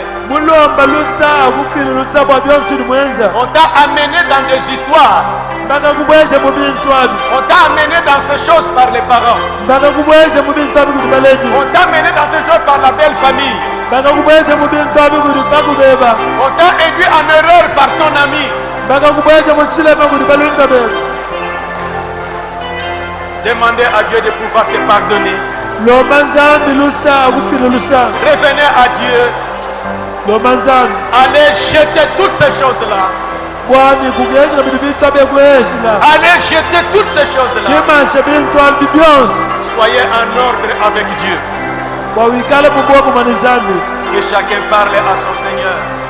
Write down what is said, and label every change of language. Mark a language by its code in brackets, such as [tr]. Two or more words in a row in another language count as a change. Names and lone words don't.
[fr] On t'a amené dans des histoires. On t'a amené dans ces choses par les parents. On t'a amené dans ces choses par la belle famille. On t'a induit en erreur par ton ami. [lun] bakakubweja muchilema kuti balunda bebe. [fr] Demandez à Dieu de pouvoir te pardonner. [lun] Lomanzambi lusa akufile lusa. [fr] Revenez à Dieu. [lun] Lomanzambi. [fr] Allez jeter toutes ces choses-là. Allez jeter toutes ces choses-là. Soyez en ordre avec Dieu. Que chacun parle à son Seigneur.